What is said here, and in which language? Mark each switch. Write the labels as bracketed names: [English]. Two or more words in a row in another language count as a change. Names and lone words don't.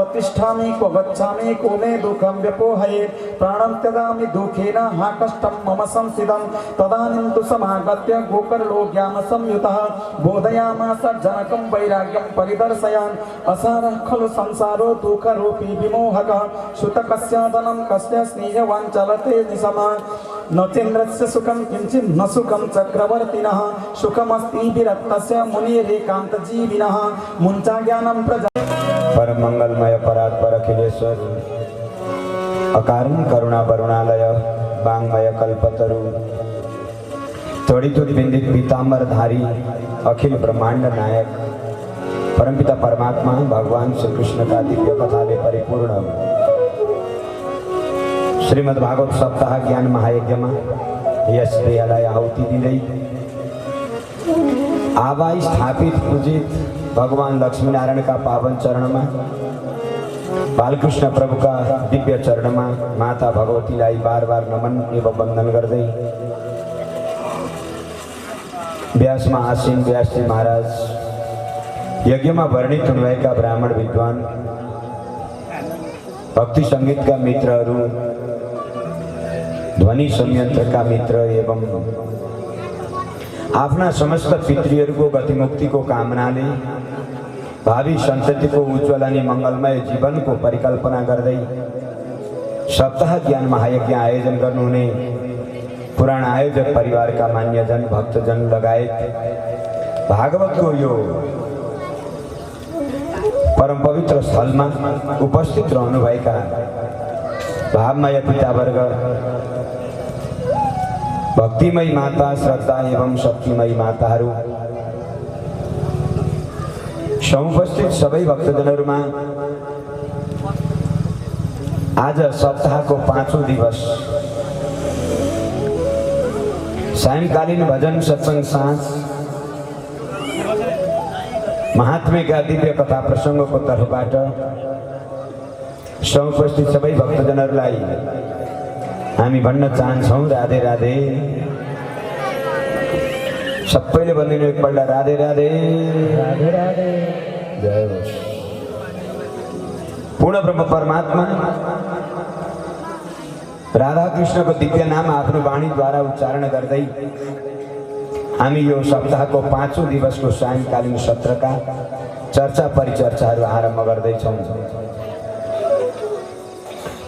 [Sanskrit] तिष्ठामि क्व गच्छामि को मे दुःखं व्यपोहयेत् प्राणं त्यजामि दुःखेन हा कष्टं मम संस्थितं तदानीं तु समागत्य गोकर्णो ज्ञानसंयुतः बोधयामास जनकं वैराग्यं परिदर्शयान् असारः खलु संसारो दुःखरूपी विमोहकः सुतकस्य धनं कस्य स्नेहवान् चलते निशमा न चेन्द्रस्य सुखं किञ्चित् न सुखं चक्रवर्तिनः सुखमस्ति विरक्तस्य मुनिरेकान्तजीविनः मुञ्चा ज्ञानं प्रजा [Nepali] परम मंगलमय परात्पर अखिलेश्वर अकारण करुणा वरुणालय वांगमय कल्पतरु त्वरित बिंदित पीतांबरधारी अखिल ब्रह्मांड नायक परमपिता परमात्मा भगवान श्री कृष्ण का दिव्य कथाले परिपूर्ण श्रीमद् भागवत सप्ताह ज्ञान महायज्ञ में यस क्रियालाई आहुति दिँदै आवा स्थापित पूजित भगवान लक्ष्मी नारायण [Hindi] का पावन चरण में [Nepali] बालकृष्ण प्रभु [Hindi] का दिव्य चरण में [Nepali] माता भगवतीलाई बार बार नमन एवं वंदन गर्दै व्यास में आसीन व्यास जी महाराज यज्ञ में वर्णित हुनुभएका ब्राह्मण विद्वान भक्ति संगीत का मित्रहरू ध्वनि संयंत्र का मित्र एवं आफ्ना समस्त पितृहरूको गतिमुक्तिको कामनाले भावी सन्ततिको उज्जवल अनि मंगलमय जीवनको परिकल्पना गर्दै सप्ताह ज्ञान महायज्ञ आयोजन गर्नुहुने पुराण आयोजक परिवारका मान्यजन भक्तजन लगायत भागवतको यो परम पवित्र स्थलमा उपस्थित रहनुभएका भावमय पितावर्ग भक्तिमयी माता श्रद्धा एवं शक्तिमयी माताहरू समुपस्थित सबै भक्तजनहरूमा आज सप्ताहको 5औं दिवस सायंकालीन भजन सत्संग साँझ महात्म्यका दिव्य कथा प्रसङ्गको तर्फबाट समुपस्थित सबै भक्तजनहरूलाई हामी भन्न चाहन्छौँ राधे राधे। सबैले भनिदिनु एकपल्ट राधे राधे राधे राधे। जय होस्। पूर्ण ब्रह्म परमात्मा राधा कृष्णको दिव्य नाम आफ्नो वाणीद्वारा उच्चारण गर्दै हामी यो सप्ताहको 5औं दिवसको सायंकालीन सत्रका चर्चा परिचर्चाहरू आरम्भ गर्दैछौँ।